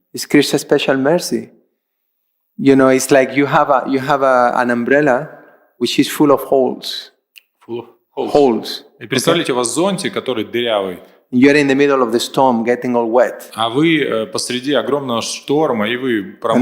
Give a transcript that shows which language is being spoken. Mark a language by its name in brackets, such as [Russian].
[English] It's Krishna's special mercy. It's like you have an umbrella which is full of holes. Full of holes. [Russian] И представляете, у вас зонтик, который дырявый. [English] You're in the middle of the storm, getting all wet. [Russian] А вы посреди огромного шторма, и вы промокли.